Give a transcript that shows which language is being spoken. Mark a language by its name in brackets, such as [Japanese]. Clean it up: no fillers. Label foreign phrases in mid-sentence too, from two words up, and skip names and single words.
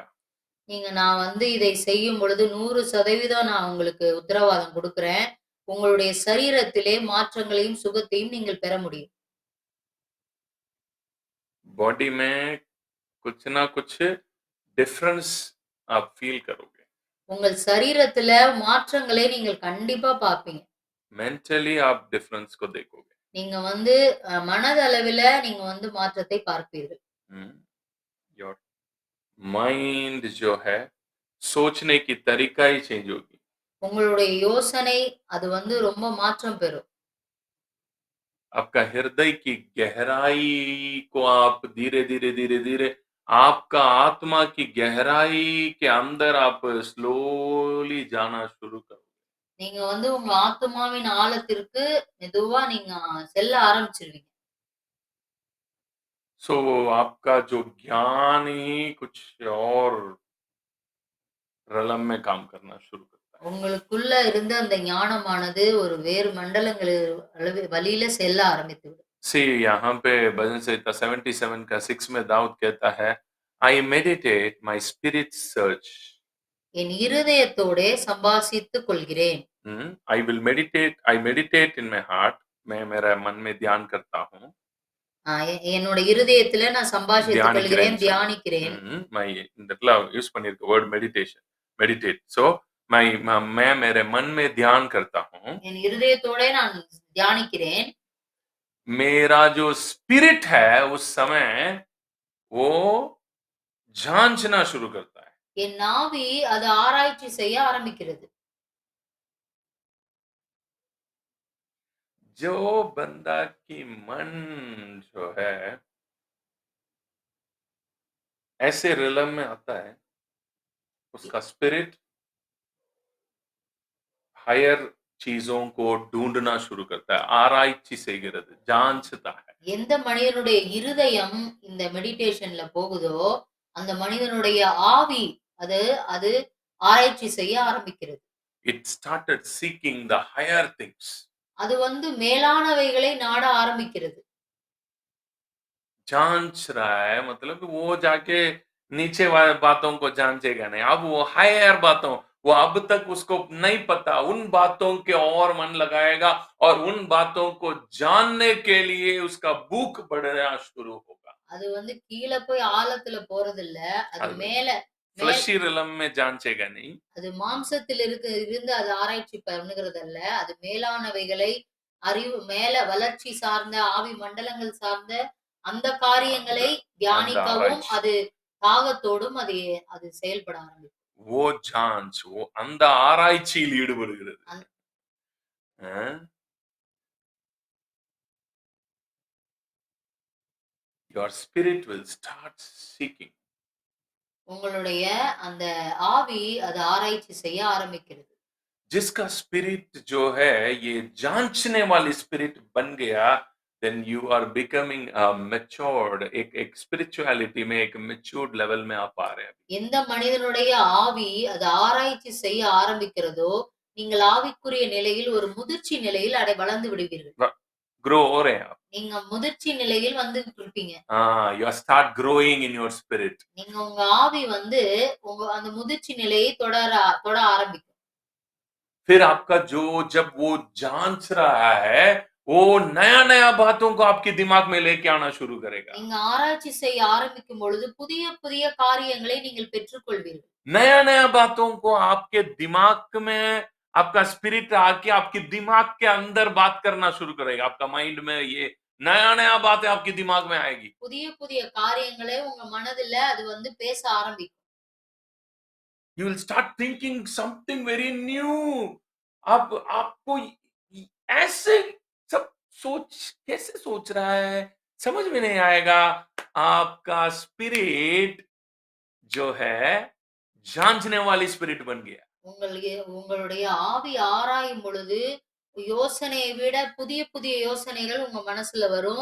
[Tamil] நான் வந்து இதை செய்யும் பொழுது 100% நான் உங்களுக்கு உத்தரவாதம் குடுக்குறேன். உங்களுடைய சரீரத்திலே மாற்றங்களையும், சுகத்தையும் நீங்கள் பெற முடியும். [Hindi] बॉडी में कुछ ना कुछ डिफरेंस आप फील करोगे। [Tamil] உங்கள் சரீரத்தில மாற்றங்களை நீங்கள் கண்டிப்பா பார்ப்பீங்க. [Hindi] मेंटली आप डिफरेंस को देखोगे। [Tamil] நீங்க வந்து மனதளவில நீங்க வந்து மாற்றத்தை பார்ப்பீர்கள். [English] your mind [Hindi] जो है, सोचने की तरीका ही चेंज होगी। [Tamil] உங்களுடைய யோசனை அது வந்து ரொம்ப மாற்றம் பெறும். [Hindi] आपका हृदय की गहराई को आप धीरे धीरे धीरे धीरे, आपका आत्मा की गहराई के अंदर आप स्लोली जाना शुरू करो। [Tamil] நீங்க வந்து உங்க ஆத்துமாவின் ஆழத்திற்கு மெதுவா நீங்க செல்ல ஆரம்பிச்சுருவீங்க. [Hindi] सो आपका जो ज्ञान ही कुछ और रलम में काम करना शुरू करता है। [Tamil] உங்களுக்குள்ள இருந்த அந்த ஞானமானது ஒரு வேறு மண்டலங்கள் வழியில செல்ல ஆரம்பித்துவிடும். [Hindi] सी यहाँ पे भजन संहिता 77 का 6 में दाऊद कहता है, [English] I meditate my spirit search. [Tamil] என் இருதயத்தோடே சம்பாஷித்துக் கொள்கிறேன். [English] I meditate in my heart, [Hindi] मैं मेरा मन में ध्यान करता हूँ। [Tamil] என்னோட இருதயத்துல நான் சம்பாஷித்துக் கொள்கிறேன், தியானிக்கிறேன் தியானிக்கிறேன். मैं இந்த இடத்துல யூஸ் பண்ணிருக்க [English] word meditation, meditate. [Hindi] सो मैं मेरे मन में ध्यान करता हूँ। [Tamil] என் இருதயத்தோட நான் தியானிக்கிறேன். [Hindi] मेरा जो स्पिरिट है उस समय वो जांचना शुरू करता है। [Tamil] என் நாவி அது ஆராய்ச்சி செய்ய ஆரம்பிக்கிறது. [Hindi] जो बंदा की मन जो है ऐसे रिलम में आता है, उसका [English] spirit higher [Hindi] चीजों को ढूंढना शुरू करता है, [Tamil] ஆராய்ச்சி செய்கிறது, [Hindi] जांचता है। [Tamil] எந்த மனிதனுடைய இருதயம் இந்த மெடிடேஷன்ல போகுதோ, அந்த மனிதனுடைய ஆவி அது அது ஆராய்ச்சி செய்ய ஆரம்பிக்கிறது. [English] It started seeking the higher things. [Tamil] அது வந்து மேலானவைகளை நாட ஆரம்பிக்கிறது. [Hindi] जांच रहा है, मतलब कि वो जाके नीचे वाले बातों को जांचेगा नहीं, अब वो हायर बातों, वो अब तक उसको नहीं पता उन बातों के और मन लगाएगा और उन बातों को जानने के लिए उसका भूख बढ़ना शुरू होगा। [Tamil] அது வந்து கீழ போய் ஆழத்துல போறதில்ல. அது அது மேல [English] fleshy realm [Hindi] में जांचेगा नहीं। [Tamil] அது மாம்சத்தில் இருந்து அது ஆராய்ச்சி பண்ணுகிறதல்ல. அது மேலானவைகளை அறிவு மேல வளர்ச்சி சார்ந்த ஆவி மண்டலங்கள் சார்ந்த அந்த காரியங்களை தியானிக்கவும் ஆராய்ச்சி. அது தாகத்தோடும் அது அது செயல்பட ஆரம்பிக்கும். [Hindi] वो जांच, वो [Tamil] அந்த ஆராய்ச்சியில் ஈடுபடுகிறது। [English] Your spirit will start seeking. [Tamil] உங்களுடைய அந்த ஆவி அது ஆராய்ச்சி செய்ய ஆரம்பிக்கிறது. [Hindi] जिसका स्पिरिट जो है ये जांचने वाली स्पिरिट बन गया, [English] then you are becoming matured, [Hindi] एक स्पिरिचुअलिटी में एक [English] matured level [Hindi] में आप आ रहे हैं. [Tamil] எந்த மனிதனுடைய ஆவி அது ஆராய்ச்சி செய்ய ஆரம்பிக்கிறதோ, நீங்கள் ஆவிக்குரிய நிலையில் ஒரு முதிர்ச்சி நிலையில் வளர்ந்து விடுவீர்கள். [Hindi] ग्रो हो रहे हैं आप. [Tamil] நீங்க முதிர்ச்சி நிலையில் வந்துட்டு இருப்பீங்க. [English] you start growing in your spirit. [Tamil] நீங்க உங்க ஆவி வந்து உங்க அந்த முதிர்ச்சி நிலையை தொட ஆரம்பிக்கும். [Hindi] फिर आपका जो जब वो जांच रहा है, वो नया-नया बातों को आपके दिमाग में लेके आना शुरू करेगा. [Tamil] நீங்க ஆராய்ச்சி செய்ய ஆரம்பிக்கும் பொழுது புதிய புதிய காரியங்களை நீங்கள் பெற்றுக்கொள்வீர்கள். [Hindi] नया-नया बातों को आपके दिमाग में आपका स्पिरिट आके आपके दिमाग के अंदर बात करना शुरू करेगा. आपका माइंड में ये नया-नया बातें आपके दिमाग में आएगी. [Tamil] புதிய புதிய காரியங்களை உங்க மனதில அது வந்து பேச ஆரம்பிக்கும். [English] You will start thinking something very new. [Hindi] आपको ऐसे सब सोच कैसे सोच रहा है समझ में नहीं आएगा. आपका स्पिरिट जो है जांचने वाली स्पिरिट बन गया. [Tamil] உங்களுடைய ஆவி ஆராயும் பொழுது யோசனையை விட புதிய புதிய யோசனைகள் உங்க மனசுல வரும்.